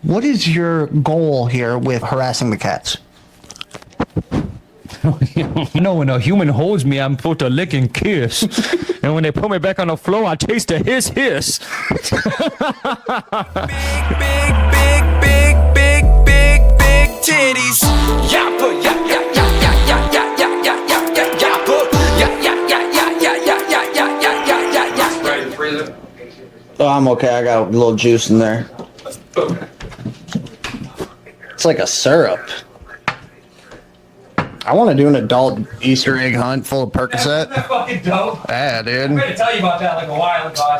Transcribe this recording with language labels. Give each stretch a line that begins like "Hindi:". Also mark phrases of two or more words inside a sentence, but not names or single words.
English: What is your goal here with harassing the cats? You know, when a human holds me, I'm supposed to lick and kiss. And when they put me back on the floor, I taste a hiss. Big titties. Yappa, yap, yap, yap, yap, yap, yap, yap, yap, yap, yap, yappa. Yap, yap, yap, yap, yap, yap, yap, yap, yap, yap, yap, yap. Right in the freezer? Oh, I'm okay. I got a little juice in there. It's like a syrup. I want to do an adult Easter egg hunt full of Percocet. That's fucking dope. Yeah, dude. I'm going to tell you about that like a while ago.